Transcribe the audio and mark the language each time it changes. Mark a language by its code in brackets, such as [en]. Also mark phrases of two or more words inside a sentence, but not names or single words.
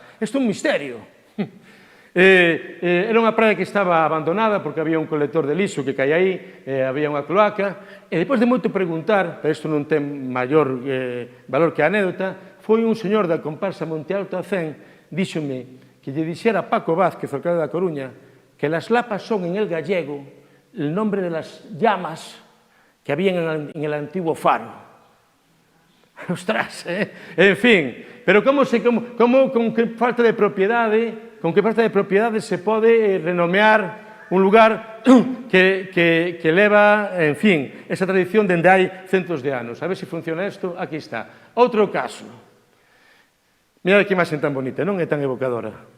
[gl] Isto é un misterio. Era unha praia que estaba abandonada porque había un colector de lixo que caía aí, había unha cloaca, e depois de moito preguntar, pero isto non ten maior valor que a anécdota, foi un señor da comparsa Monte Alto a Cen, díxome que lle dixera a Paco Vázquez, alcalde da Coruña, que [es] las lapas son en el gallego el nombre de las llamas que había en el antiguo faro. [gl] Ostras, en fin, pero con que falta de propiedade se pode renomear un lugar que leva, en fin, esa tradición dende hai centos de anos. A ver se funciona isto, aquí está. Outro caso. Mirad que imaxe tan bonita, non é tan evocadora.